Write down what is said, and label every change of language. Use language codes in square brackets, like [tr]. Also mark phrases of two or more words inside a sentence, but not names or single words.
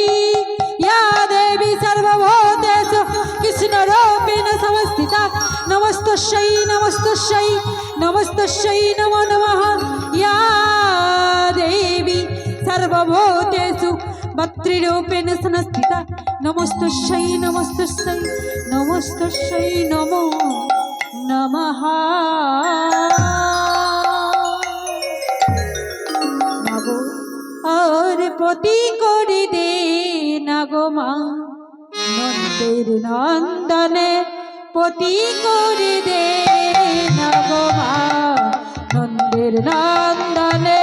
[sa] या देवी सर्वभूतेषु कृष्णरूपेण संस्थिता नमस्तस्यै नमस्तस्यै नमस्तस्यै नमो नमः। या देवी सर्वभूतेषु मातृरूपेण संस्थिता नमस्तस्यै नमस्तस्यै नमस्तस्यै नमो नमः। [bn] মাগো আর প্রতি করে দে না গো মা নন্দের নন্দনে প্রতি করে দে না গো মা নন্দের নন্দনে।